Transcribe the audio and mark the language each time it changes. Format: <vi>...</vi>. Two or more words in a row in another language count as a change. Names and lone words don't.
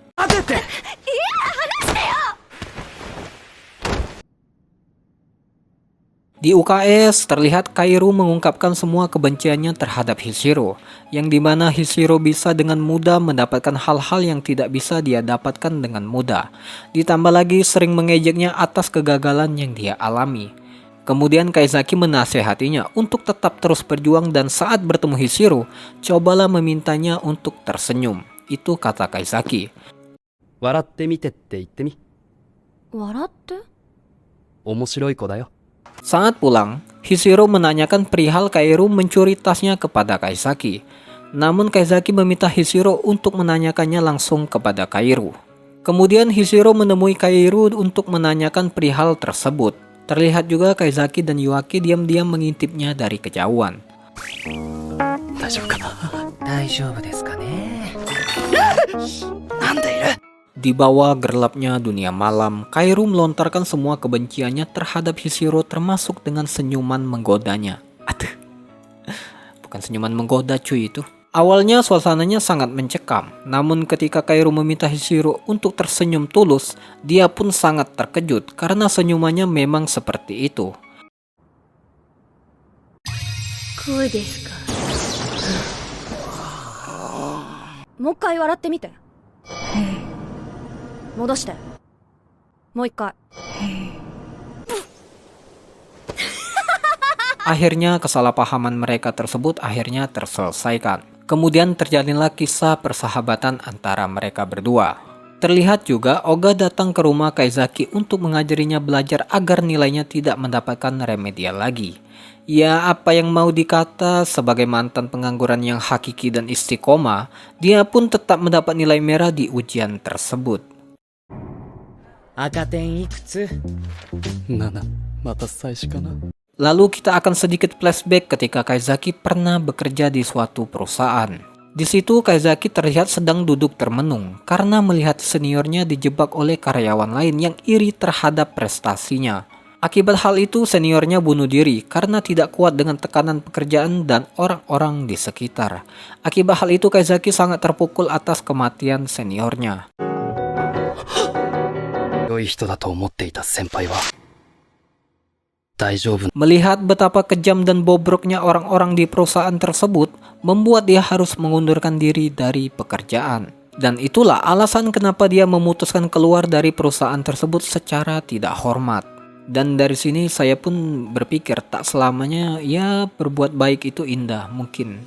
<id>Di UKS, terlihat Kairu mengungkapkan semua kebenciannya terhadap Hishiro, yang dimana Hishiro bisa dengan mudah mendapatkan hal-hal yang tidak bisa dia dapatkan dengan mudah. Ditambah lagi sering mengejeknya atas kegagalan yang dia alami. Kemudian Kaizaki menasehatinya untuk tetap terus berjuang dan saat bertemu Hishiro, cobalah memintanya untuk tersenyum. Itu kata Kaizaki.</id> <ja>笑ってみてって言ってみ笑って？面白い子だよ</ja> <id>Saat pulang, Hishiro menanyakan perihal Kairu mencuri tasnya kepada Kaizaki. Namun Kaizaki meminta Hishiro untuk menanyakannya langsung kepada Kairu. Kemudian Hishiro menemui Kairu untuk menanyakan perihal tersebut. Terlihat juga Kaizaki dan Yuaki diam-diam mengintipnya dari kejauhan.</id> <ja>大丈夫かな大丈夫ですかね。なんでいる</ja> <id>Di bawah gelapnya dunia malam, Kairu melontarkan semua kebenciannya terhadap Hishiro termasuk dengan senyuman menggodanya. Aduh. Bukan senyuman menggoda cuy itu. Awalnya suasananya sangat mencekam, namun ketika Kairo meminta Hishiro untuk tersenyum tulus, dia pun sangat terkejut karena senyumannya memang seperti itu.</id> <ja>声ですか。もう一回笑ってみて。戻して。もう一回。</ja> <id>Akhirnya kesalahpahaman mereka tersebut akhirnya terselesaikan. Kemudian terjalinlah kisah persahabatan antara mereka berdua. Terlihat juga Oga datang ke rumah Kaizaki untuk mengajarinya belajar agar nilainya tidak mendapatkan remedial lagi. Ya, apa yang mau dikata, sebagai mantan pengangguran yang hakiki dan istiqomah, dia pun tetap mendapat nilai merah di ujian tersebut.</id> <ja>赤点いくつ 7、また最初かな。</ja> <id>Lalu kita akan sedikit flashback ketika Kaizaki pernah bekerja di suatu perusahaan. Di situ Kaizaki terlihat sedang duduk termenung karena melihat seniornya dijebak oleh karyawan lain yang iri terhadap prestasinya. Akibat hal itu seniornya bunuh diri karena tidak kuat dengan tekanan pekerjaan dan orang-orang di sekitar. Akibat hal itu Kaizaki sangat terpukul atas kematian seniornya.</id> <ja>良い人だと思っていた先輩は大丈夫。</ja> <id>Melihat betapa kejam dan bobroknya orang-orang di perusahaan tersebut, membuat dia harus mengundurkan diri dari pekerjaan. Dan itulah alasan kenapa dia memutuskan keluar dari perusahaan tersebut secara tidak hormat. Dan dari sini saya pun berpikir tak selamanya ya berbuat baik itu indah mungkin.</id>